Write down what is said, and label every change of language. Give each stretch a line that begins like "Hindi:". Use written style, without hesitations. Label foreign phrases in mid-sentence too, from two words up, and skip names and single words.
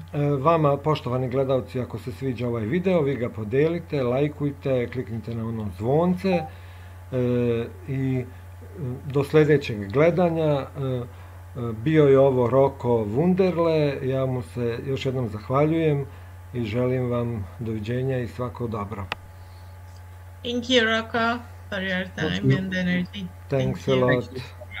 Serbian: Vama, poštovani gledalci, ako se sviđa ovaj video, vi ga podelite, lajkujte, kliknite na ono zvonce i do sljedećeg gledanja. Bio je ovo Roccom Wunderle, ja mu se još jednom zahvaljujem i želim vam doviđenja i svako dobro.
English: Thank you, Rocco, for your time and energy. Thanks a lot.